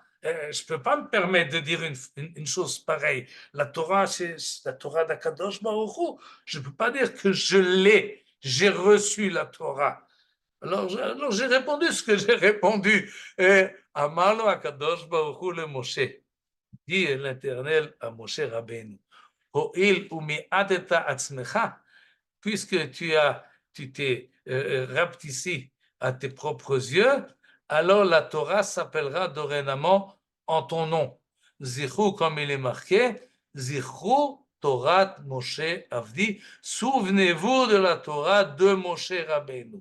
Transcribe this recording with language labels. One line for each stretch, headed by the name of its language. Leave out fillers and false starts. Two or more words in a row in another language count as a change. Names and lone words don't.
French: Je ne peux pas me permettre de dire une chose pareille. La Torah, c'est la Torah d'
Hebrew: הקדוש ברוך הוא.
French: Je ne peux pas dire que je l'ai, j'ai reçu la Torah. Alors j'ai répondu ce que j'ai répondu.
Hebrew: אמר לו הקדוש ברוך הוא למשה.
French: Dit l'Éternel à Moshe Rabbeinu.
Hebrew: הואיל ומיעטת עצמך,
French: puisque tu t'es rapetissé à tes propres yeux, alors la Torah s'appellera dorénavant en ton nom. Zichru, comme il est marqué,
Hebrew: זכרו תורת משה עבדי,
French: souvenez-vous de la Torah de Moshe Rabbeinu.